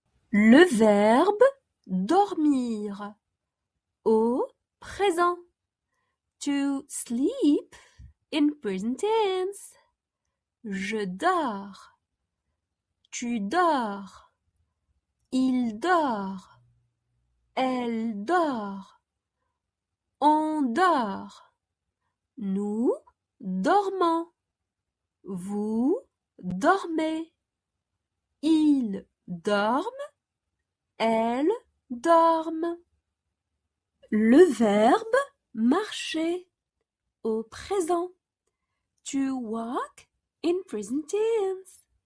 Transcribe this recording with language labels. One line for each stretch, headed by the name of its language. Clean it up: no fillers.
French: Le verbe dormir au présent.
English: To sleep in present tense.
French: Je dors. Tu dors. Il dort. Elle dort. On dort. Nous dormons. Vous dormez. Ils dorment. Elles dorment. Le verbe marcher au présent.
English: To walk in present tense.